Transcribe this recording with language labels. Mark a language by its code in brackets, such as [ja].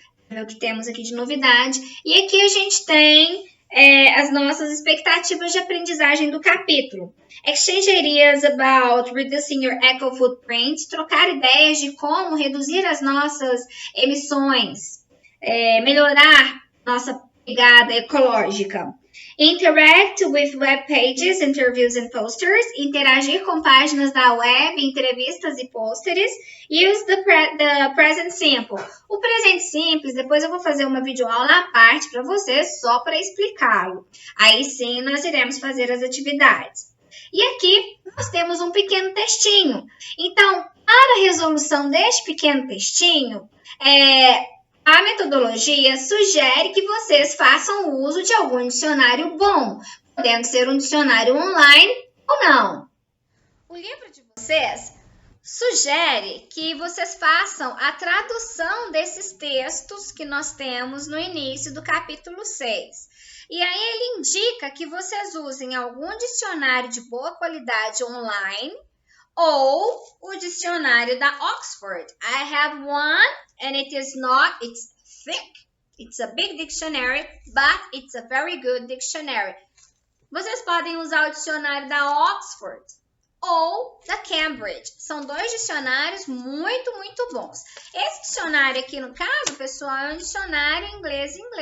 [pt] É o que temos aqui de novidade. E aqui a gente tem as nossas expectativas de aprendizagem do capítulo. [en] Exchange ideas about reducing your eco footprint, [pt] trocar ideias de como reduzir as nossas emissões, melhorar nossa pegada ecológica. [en] Interact with web pages, interviews and posters. [pt] Interagir com páginas da web, entrevistas e pôsteres. [en] Use the present simple. [pt] O presente simples, depois eu vou fazer uma videoaula à parte para vocês, só para explicá-lo. Aí sim, nós iremos fazer as atividades. E aqui nós temos um pequeno textinho. Então, para a resolução deste pequeno textinho, a metodologia sugere que vocês façam uso de algum dicionário bom, podendo ser um dicionário online ou não. O livro de vocês sugere que vocês façam a tradução desses textos que nós temos no início do capítulo 6. E aí ele indica que vocês usem algum dicionário de boa qualidade online ou o dicionário da Oxford. [en] I have one and it's thick. It's a big dictionary, but it's a very good dictionary. [pt] Vocês podem usar o dicionário da Oxford ou da Cambridge. São 2 dicionários muito bons. Esse dicionário aqui, no caso, pessoal, é um dicionário inglês.